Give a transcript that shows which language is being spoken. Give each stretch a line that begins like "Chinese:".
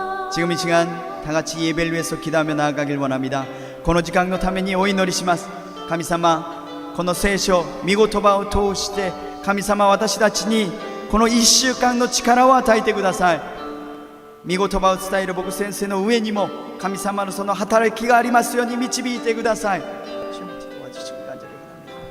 Korean: 지금 이 시간 다 같이 예배를 위해서 기도하며 나아가길 원합니다.
Japanese: この時間のためにお祈りします。神様、この聖書、御言葉を通して神様、私たちにこの1週間の力を与えてください。御言葉を伝える僕先生の上にも神様のその働きがありますように導いてください。
Korean: 主に도와주시길 간절히 원합니다.